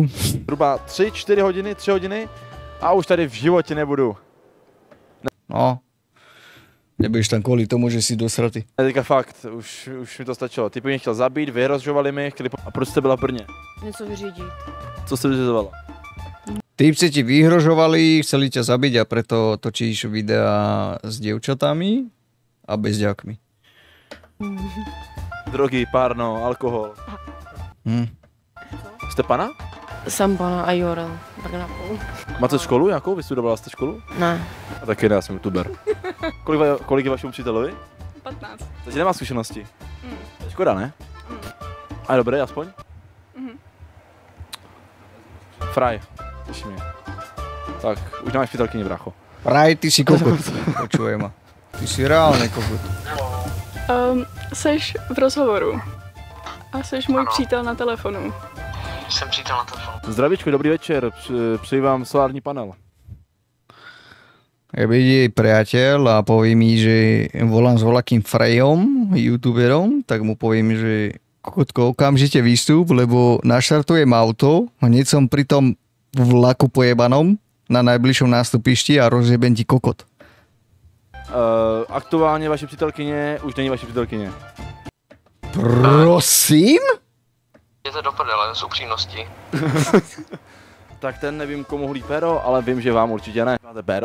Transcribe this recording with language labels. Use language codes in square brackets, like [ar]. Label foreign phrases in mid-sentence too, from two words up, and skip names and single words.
[cs] Zhruba 3 hodiny a už tady v životě nebudu. No. Nebudeš tam kvůli tomu, že jsi dosratý. Teďka fakt, už mi to stačilo. Ty mě chtěl zabít, vyhrožovali mi, chtěli... A proč jste byla v Brně? Něco vyřídit. Co jste vyřizovala? [sk] Typci ti vyhrožovali, chceli ťa zabiť a preto točíš videa s dievčatami a bezďakmi. Drogy, párno, alkohol. [cs] Jste pana? Jsem pana a Jorel. Máte školu nějakou? Vystudovala jste školu? Ne. A taky ne, já jsem youtuber. Kolik je vašemu příteli? 15. Takže nemá zkušenosti. Škoda, ne? A dobré, aspoň? Fraj, těší mě. Tak, už nemáš přítelkyni, brácho. [sk] Fraj, ty si kokot. Počujem ma. Ty si reálne kokot. [cs] Seš v rozhovoru. A seš můj přítel na telefonu. Jsem přítel na telefonu. Zdravíčko, dobrý večer, přeji vám solární panel. [sk] Ja bude jej priateľ a povie mi, že volám s voľakým Frejom, youtuberom, tak mu poviem, že kokotko, okamžite výstup, lebo naštartujem auto, hneď som pri tom vlaku pojebanom na najbližšom nástupišti a rozjebem ti kokot. [cs] Aktuálně vaše přítelkyně už není vaše přítelkyně. Prosím? Je to do prdele, z upřímnosti. Tak ten nevím, komu hulí péro, ale vím, že vám určitě ne. Máte péro?